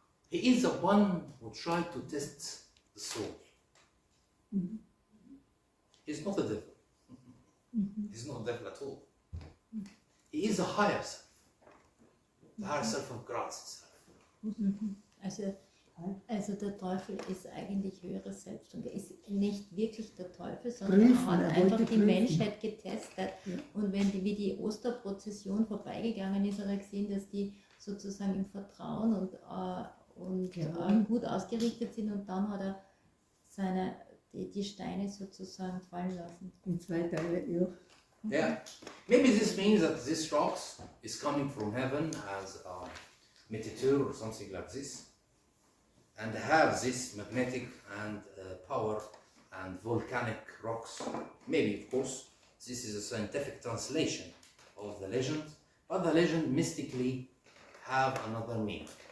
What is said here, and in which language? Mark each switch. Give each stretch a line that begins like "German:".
English: He is the one who tried to test the soul. Mhm. He's not a devil. He's not a devil at all. He is a higher self. The higher self of Graz itself.
German: Also der Teufel ist eigentlich höheres Selbst und er ist nicht wirklich der Teufel, sondern er hat einfach die Menschheit getestet. Ja. Und wenn wie die Osterprozession vorbeigegangen ist, hat er gesehen, dass die sozusagen im Vertrauen und gut ausgerichtet sind, und dann hat er die Steine sozusagen fallen lassen. In 2 Teile, ja.
English: Yeah. Maybe this means that this rocks is coming from heaven as a meteor or something like this, and have this magnetic and power and volcanic rocks. Maybe, of course, this is a scientific translation of the legend, but the legend mystically have another meaning.